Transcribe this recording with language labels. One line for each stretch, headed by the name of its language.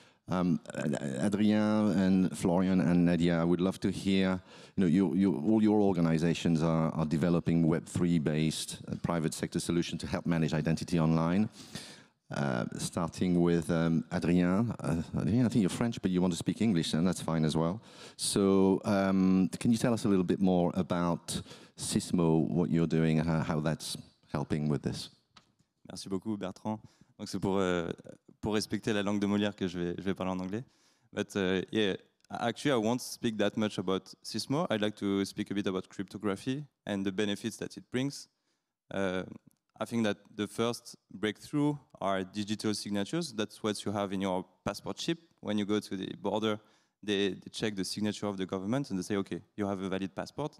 English: Hadrien and Florian and Nadia, I would love to hear, all your organizations are developing Web3-based private sector solutions to help manage identity online. Starting with Hadrien. Hadrien, I think you're French, but you want to speak English, and that's fine as well. So can you tell us a little bit more about SISMO, what you're doing, and how that's helping with this?
French: Merci beaucoup, Bertrand. Donc c'est pour respecter la langue de Molière que je vais parler en anglais.
English: But yeah, actually I won't speak that much about SISMO. I'd like to speak a bit about cryptography and the benefits that it brings. I think that the first breakthrough are digital signatures. That's what you have in your passport chip. When you go to the border, they check the signature of the government and they say, okay, you have a valid passport.